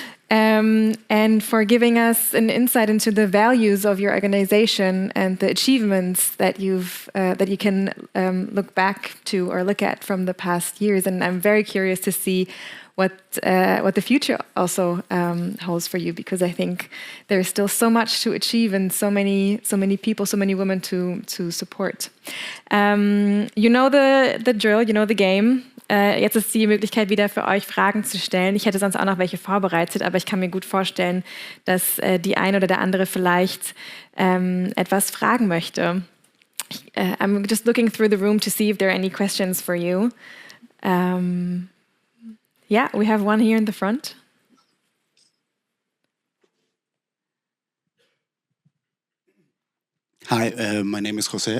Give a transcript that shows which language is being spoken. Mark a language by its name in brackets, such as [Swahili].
[English] And for giving us an insight into the values of your organization and the achievements that you can look back to or look at from the past years. And I'm very curious to see what the future also holds for you, because I think there's still so much to achieve and so many people, so many women to support. You know the drill, you know the game. [German] Jetzt ist die Möglichkeit wieder für euch Fragen zu stellen. Ich hätte sonst auch noch welche vorbereitet, aber ich kann mir gut vorstellen, dass die eine oder der andere vielleicht etwas fragen möchte. [English] I'm just looking through the room to see if there are any questions for you. Yeah, we have one here in the front. Hi, my name is Jose.